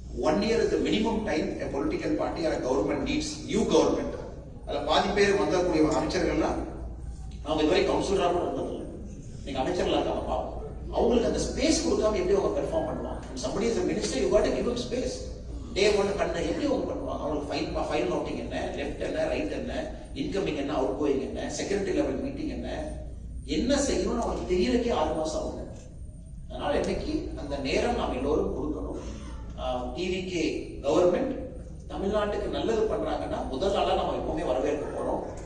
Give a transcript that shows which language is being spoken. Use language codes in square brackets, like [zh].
[en] 1 year is the minimum time a political party or a government needs new government. [ta] அதுல பாதி பேர் வந்தக்கூடிய அமைச்சர்கள்லாம் அவங்க இதுவரை கவுன்சிலரா கூட வந்ததில்லை, நீங்க அமைச்சர்களா இருக்காங்க பாவம், அவங்களுக்கு அந்த ஸ்பேஸ் கொடுக்காம எப்படி அவங்க பெர்ஃபார்ம் பண்ணுவாங்க? [en] somebody is a minister, you got to give him space. [ta] டே 1 பண்ண எப்படி அவங்க பண்ணுவாங்க? அவங்களுக்கு ஃபைல் நோட்டிங் என்ன, லெஃப்ட் என்ன, ரைட் என்ன, இன்கமிங் என்ன, அவுட் கோயிங் என்ன, செக்ரட்டரி லெவல் மீட்டிங் என்ன செய்யணும்னு அவங்களுக்கு தெரியறதுக்கே 6 மாசம் ஆகுங்க. அதனால இன்னைக்கு அந்த நேரம் நாம் எல்லோரும் கொடுக்கணும். டிவிகே கவர்மெண்ட் தமிழ்நாட்டுக்கு நல்லது பண்றாங்கன்னா முதல் ஆளா நம்ம எப்பவுமே வரவேற்க போறோம்.